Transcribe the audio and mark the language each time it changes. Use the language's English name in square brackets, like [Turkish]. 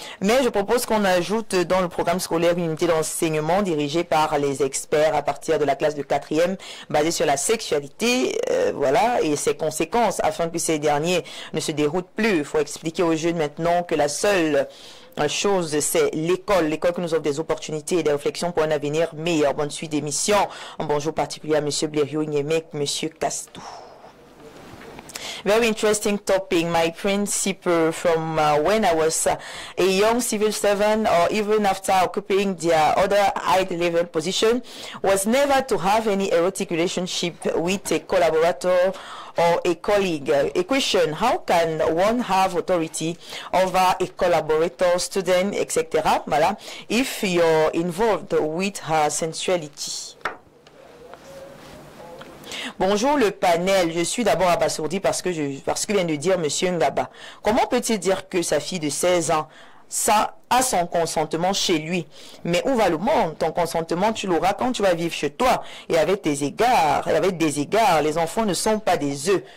[French] Mais je propose qu'on ajoute dans le programme scolaire une unité d'enseignement dirigée par les experts à partir de la classe de 4e, basée sur la sexualité, voilà, et ses conséquences, afin que ces derniers ne se déroutent plus. Il faut expliquer aux jeunes maintenant que la seule chose, c'est l'école qui nous offre des opportunités et des réflexions pour un avenir meilleur. Bonne suite d'émission. Un bonjour particulier à M. [English] Blériot Niemek, M. Castou. Very interesting topic. My principle from when I was a young civil servant or even after occupying the other high-level position was never to have any erotic relationship with a collaborator or a colleague. A question, how can one have authority over a collaborator, student, etc. Voilà, if you're involved with her sensuality? [French] Bonjour le panel, je suis d'abord abasourdi parce que vient de dire Monsieur Ngaba. Comment peut-il dire que sa fille de 16 ans ça a son consentement chez lui. Mais où va le monde? Ton consentement, tu l'auras quand tu vas vivre chez toi. Et avec des égards, les enfants ne sont pas des œufs.